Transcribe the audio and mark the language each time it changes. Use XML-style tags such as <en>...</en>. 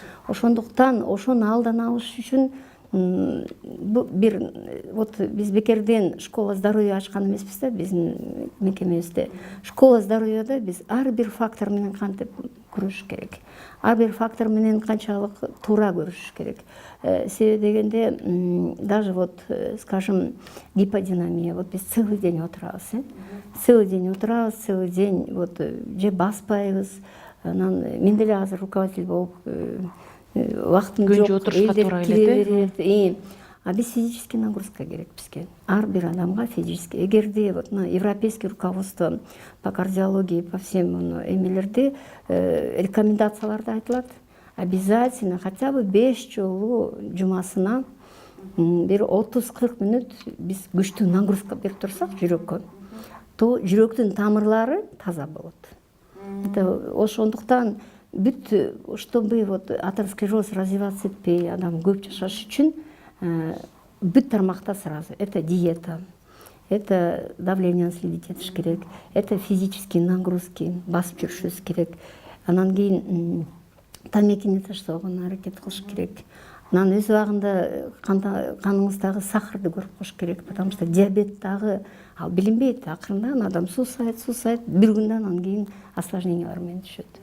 <ky>Ошондуктан ошону алдан алыш үчүн бир вот биз бекерден</ky> <ru>школа здоровья</ru> <ky>ачкан эмеспиз да, биздин мекемебизде. Школа здоровьяда биз ар бир фактор менен кантип күрөшүш керек. Ар бир фактор менен канчалык туура көрүшүш керек. Себеби дегенде</ky> <ru>даже вот, скажем,</ru> <ky>гиподинамия,</ky> <ru>вот биз целый день</ru> <ky>отурабыз, целый день отурабыз, целый день вот же баспайбыз. Мен деле азыр руководитель болуп убактым жок, отурушка туура келет. А биз физический нагрузка керек бизге. Ар бир адамга физический. Эгерде вот</ky> <ru>европейский руководство по кардиологии, по всем</ru> <ky>эмелерде рекомендацияларда айтылат, обязательно хотя бы 5 жолу жумасына бир 30-40 минут биз күчтүү нагрузка берип турсак жүрөккө, то жүрөктүн тамырлары таза болот. Ошондуктан бүт,</ky> <ru>чтобы вот атеросклероз развиваться</ru> <ky>этпей, адам көп жашаш үчүн бүт тармакта сразу.</ky> <ru>Это диета, это давление следить</ru> <ky>этиш керек,</ky> <ru>это физические нагрузки,</ru> <ky>басып жүрүшүбүз керек. Анан кийин тамекини таштоого аракет кылыш керек. Анан өз убагында каныңыздагы сахарды көрүп коюш керек,</ky> <ru>потому что</ru> <ky>диабет дагы ал билинбейт. Акырындан адам суусайт, бир күндөн анан кийин осложнениялар менен түшөт.</ky>